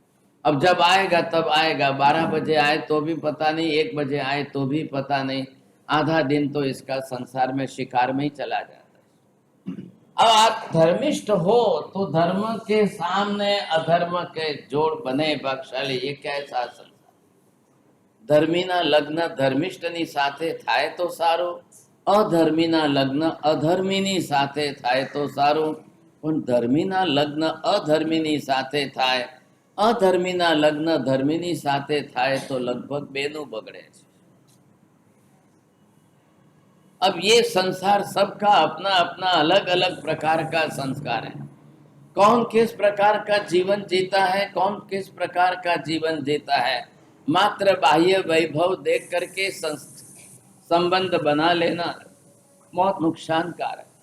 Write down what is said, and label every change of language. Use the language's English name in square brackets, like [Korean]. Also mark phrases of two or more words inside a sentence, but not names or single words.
[Hindi] अब जब आएगा तब आएगा, 12 बजे आए तो भी पता नहीं, 1 बजे आए तो भी पता नहीं, आधा दिन तो इसका संसार में शिकार में ही चला जाता है। अब आप धर्मिष्ठ हो तो धर्म के सामने अधर्म के जोड़ बने बख्शाली, ये कैसा संसार? [Gujarati] ધર્મીના લગ્ન ધર્મિષ્ઠની સાથે થાય તો સારો, અધર્મીના લગ્ન અધર્મીની સાથે થાય તો સારો। પણ ધર્મીના લગ્ન અધર્મીની સાથે થાય, અધર્મીના લગ્ન ધર્મીની સાથે થાય તો લગભગ બેનુ બગડે છે। [Hindi] अब ये संसार सबका अपना अपना अलग अलग प्रकार का संस्कार है। कौन किस प्रकार का जीवन जीता है, कौन किस प्रकार का जीवन जीता है, मात्र बाह्य वैभव देख करके संबंध बना लेना बहुत नुकसानकारक।